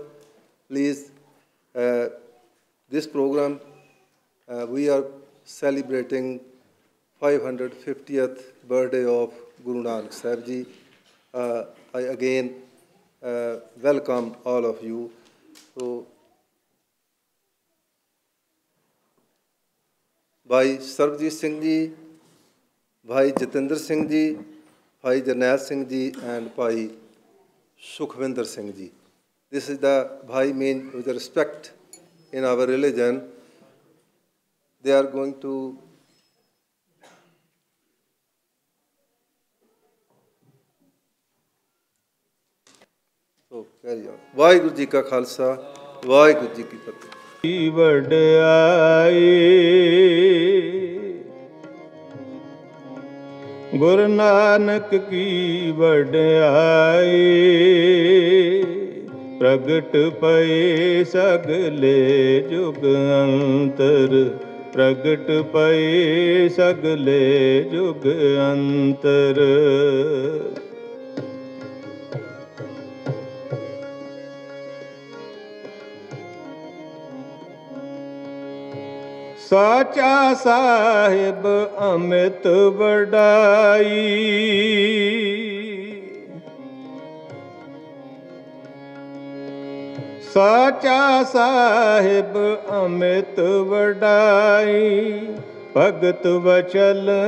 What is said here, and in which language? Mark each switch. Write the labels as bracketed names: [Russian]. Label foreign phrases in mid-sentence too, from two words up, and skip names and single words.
[English] Please, this program, we are celebrating 550th birthday of Guru Nanak Sahib Ji. I again welcome all of you. So, Bhai Sarvjit Singh Ji, Bhai Jitendra Singh Ji, Bhai Jarnail Singh Ji, and Bhai Sukhvinder Singh Ji. This is the Bhai mean with respect in our religion. They are going to so carry on. [Punjabi] ਵਾਹਿਗੁਰੂ ਜੀ ਕਾ ਖ਼ਾਲਸਾ, ਵਾਹਿਗੁਰੂ ਜੀ ਕੀ ਫ਼ਤਹਿ. ਗੁਰੂ ਨਾਨਕ ਕੀ ਵਡਿਆਈ ਪ੍ਰਗਟ ਪਏ ਸਗਲੇ ਜੁਗ ਅੰਤਰ ਪ੍ਰਗਟ ਪਏ ਸਗਲੇ ਜੁਗ ਅੰਤਰ ਸਾਚਾ ਸਾਹਿਬ ਅਮਿਤ ਵਡਾਈ ਸਾਚਾ ਸਾਹਿਬ ਅਮਿਤ ਵਡਾਈ ਭਗਤ ਵਛਲ